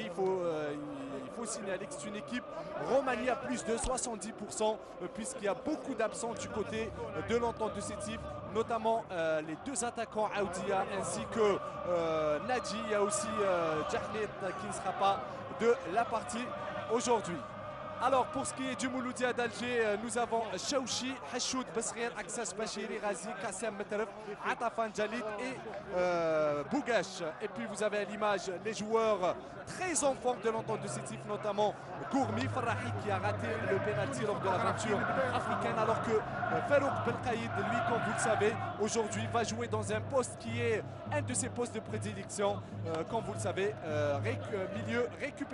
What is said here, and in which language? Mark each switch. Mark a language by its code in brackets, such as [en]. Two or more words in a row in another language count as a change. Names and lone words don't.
[fr] Il faut signaler que c'est une équipe Roumanie à plus de 70% puisqu'il y a beaucoup d'absents du côté de l'entente de Sétif, notamment les deux attaquants Aoudia ainsi que Nadji. Il y a aussi Djahlet qui ne sera pas de la partie aujourd'hui. Alors pour ce qui est du Mouloudia d'Alger, nous avons Chaouchi, Hachoud, Basrien, Aksas, Bachiri, Razi, Kassem, Metref, Atafan, Jalit et Bougache. Et puis vous avez à l'image les joueurs très en forme de l'entente de Sétif, notamment Gourmi, Farrahi qui a raté le pénalty lors de l'aventure africaine, alors que Farouk Belkaïd, lui, comme vous le savez, aujourd'hui va jouer dans un poste qui est un de ses postes de prédilection, comme vous le savez, milieu récupérateur.